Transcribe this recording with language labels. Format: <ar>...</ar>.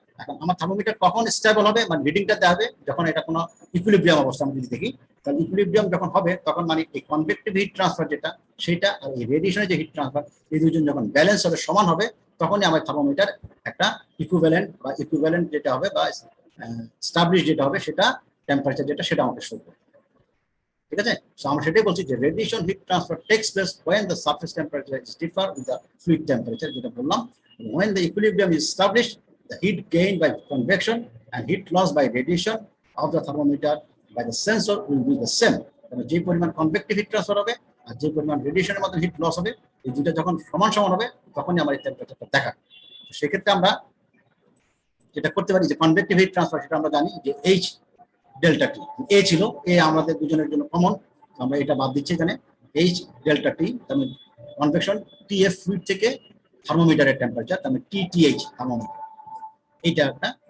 <bn>এখন আমার থার্মোমিটার কখন স্টেবল হবে, মানে রিডিংটা দেবে যখন এটা কোনো ইকুইলিব্রিয়াম অবস্থা আমি যদি দেখি, তাহলে ইকুইলিব্রিয়াম যখন হবে তখন মানে এই কনভেক্টিভ হিট ট্রান্সফার যেটা সেটা আর এই রেডিয়েশনের যে হিট ট্রান্সফার এই দুজন যখন ব্যালেন্স হবে, সমান হবে, তখনই আমার থার্মোমিটার একটা ইকুইভ্যালেন্ট যেটা হবে বা স্টাবলিশ যেটা হবে সেটা টেম্পারেচার যেটা সেটা আমাকে শো করবে। ঠিক আছে, সো আমরা সেটাই বলছি যে</bn> <en>radiation heat transfer takes place when the surface temperature is differ with the fluid temperature,</en> <bn>যেটা বললাম।</bn> <en>when the equilibrium is established, the heat gained by convection and heat loss by radiation of the thermometer by the sensor will be the same।</en> <bn>মানে যে পরিমাণ convective heat transfer হবে আর যে পরিমাণ রেডিয়েশনের মধ্যে হিট লস হবে এই দুটো যখন সমান সমান হবে তখনই আমার এই টেম্পারেচারটা দেখা। সেক্ষেত্রে আমরা যেটা করতে পারি যে কনভেক্টিভ হিট ট্রান্সফার সেটা আমরা জানি যে এইচ ডেল্টা টি, এ ছিল, এ আমাদের দুজনের জন্য কমন, আমরা এটা বাদ দিচ্ছি এখানে, এইচ ডেল্টা টি তার মানে কনভেকশন, টিএফ ফ্লুইড থেকে থার্মোমিটারের টেম্পারেচার তার মানে টিটিএইচ থার্মোমিটার, এইটা একটা।</bn>